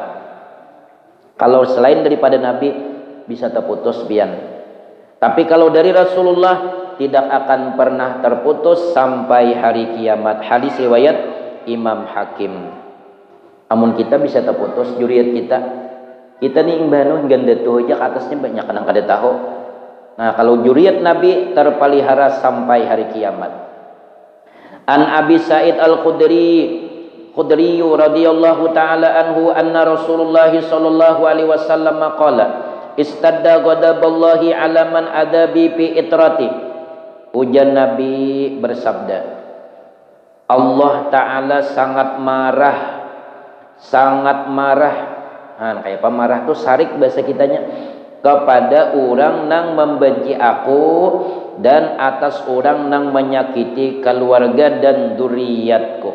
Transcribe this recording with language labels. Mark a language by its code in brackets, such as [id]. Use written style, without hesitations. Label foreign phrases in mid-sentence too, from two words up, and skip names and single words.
[bjn] Kalau selain daripada Nabi bisa terputus pian. [id] Tapi kalau dari Rasulullah tidak akan pernah terputus sampai hari kiamat. Hadis riwayat Imam Hakim. [bjn] Amun kita bisa terputus juriat kita nih imbanu ganda tuh aja atasnya banyak kadang kada tahu. [id] Nah, kalau juriat Nabi terpelihara sampai hari kiamat. [ar] عن أبي سعيد الخدري رضي الله تعالى عنه أن رسول الله صلى الله عليه وسلم قال اشتد غضب الله على من آذاني في عترتي. [bjn] Ujar Nabi bersabda, Allah taala sangat marah. Kayak pemarah tuh sarik bahasa kitanya, kepada orang nang membenci aku dan atas orang nang menyakiti keluarga dan dzurriyyatku.